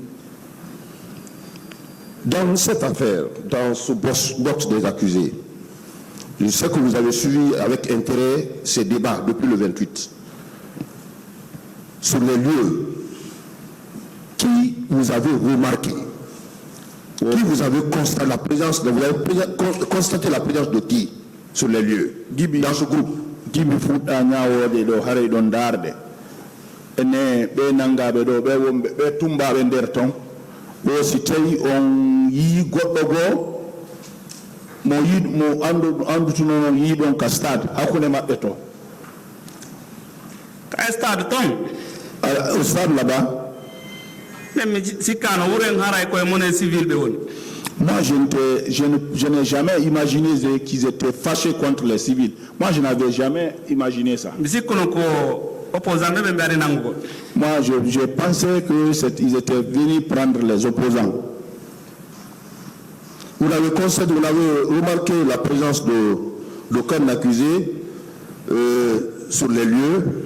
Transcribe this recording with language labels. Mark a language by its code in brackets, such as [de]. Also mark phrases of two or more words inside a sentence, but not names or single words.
[fr] Dans cette affaire, dans ce box des accusés, je sais que vous avez suivi avec intérêt ces débats depuis le 28. Sur les lieux, qui vous avez remarqué, qui vous avez constaté la présence de qui sur les lieux, dans ce groupe? [ff] Gibi fuɗɗa ñawoɗe ɗo haray ɗon darde ene ɓe nangaɓe ɗo ɓe wonɓe ɓe tumbaɓe nder ton ɗo si tawi on yii goɗɗo goo mo andutuno noon yiiɗon ka stade hakkunde maɓɓe to ka stade ton [fr] au stade là-bas. [ff] Mais sikkano wuren haray koye [fr] monnaie civile [ff] ɓe woni. [fr] Moi, je n'ai jamais imaginé qu'ils étaient fâchés contre les civils. Moi, je n'avais jamais imaginé ça. Moi, je pensais qu'ils étaient venus prendre les opposants. Vous avez remarqué la présence d'aucun accusé sur les lieux?